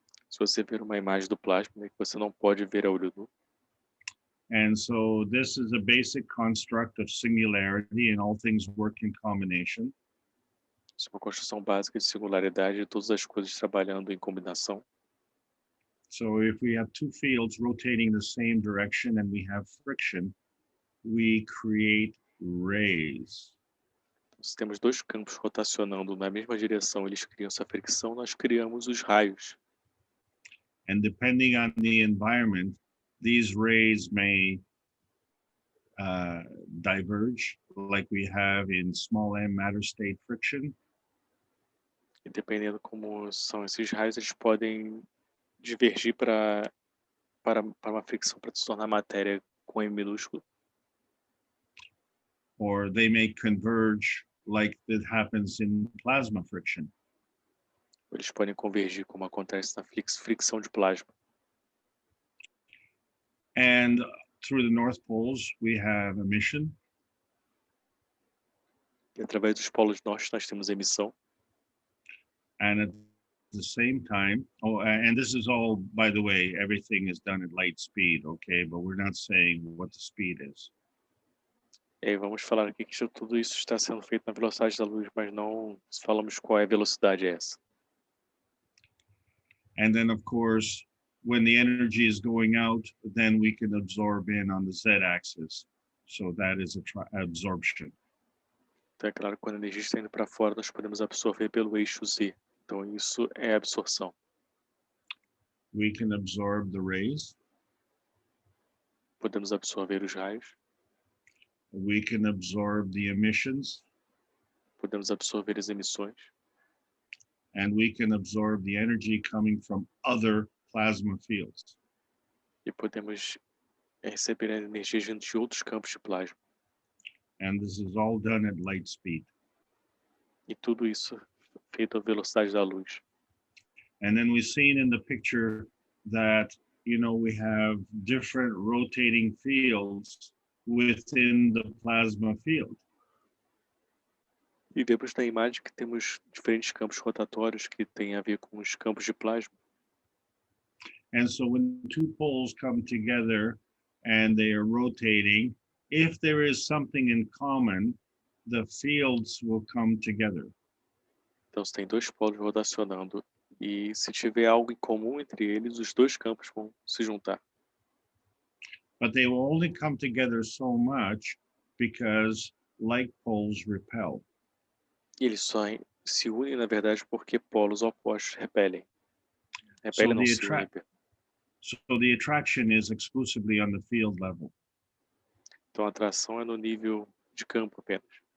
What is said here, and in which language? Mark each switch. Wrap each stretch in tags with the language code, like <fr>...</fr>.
<pt>Se você ver uma imagem do plasma, né, que você não pode ver a olho nu,</pt> <en>and so this is a basic construct of singularity and all things work in combination.</en> <pt>isso é uma construção básica de singularidade de todas as coisas trabalhando em combinação.</pt> <en>So if we have two fields rotating the same direction and we have friction, we create rays.</en> <pt>Se temos dois campos rotacionando na mesma direção, eles criam essa fricção, nós criamos os raios.</pt> <en>And depending on the environment, these rays may diverge, like we have in small m matter state friction.</en> <pt>E dependendo como são esses raios, eles podem divergir para uma fricção para se tornar matéria com M minúsculo.</pt> <en>Or they may converge like it happens in plasma friction.</en> <pt>Eles podem convergir como acontece na fricção de plasma.</pt> <en>And through the North Poles, we have emission.</en> <pt>E através dos polos norte nós temos emissão.</pt> <en>And at the same time, and this is all, by the way, everything is done at light speed, okay? But we're not saying what the speed is.</en> <pt>E aí vamos falar aqui que tudo isso está sendo feito na velocidade da luz, mas não falamos qual é a velocidade essa.</pt> <en>And then, of course, when the energy is going out, then we can absorb in on the z-axis. So that is absorption.</en> <pt>Então é claro que quando a energia está indo para fora, nós podemos absorver pelo eixo Z. Então isso é absorção.</pt> <en>We can absorb the rays.</en> <pt>Podemos absorver os raios.</pt> <en>We can absorb the emissions.</en> <pt>Podemos absorver as emissões.</pt> <en>And we can absorb the energy coming from other plasma fields.</en> <pt>E podemos receber a energia vindo de outros campos de plasma.</pt> <en>And this is all done at light speed.</en> <pt>E tudo isso feito à velocidade da luz.</pt> <en>And then we've seen in the picture that, we have different rotating fields within the plasma field.</en> <pt>E vemos na imagem que temos diferentes campos rotatórios que têm a ver com os campos de plasma.</pt> <en>And so when two poles come together and they are rotating, if there is something in common, the fields will come together.</en> <pt>Então, se tem dois polos rotacionando e se tiver algo em comum entre eles, os dois campos vão se juntar.</pt> <en>But they will only come together so much because like poles repel.</en> <pt>E eles só se unem, na verdade, porque polos opostos repelem. Repelem não se unem.</pt> <en>So the attraction is exclusively on the field level.</en> <pt>Então a atração é no nível de campo apenas.</pt>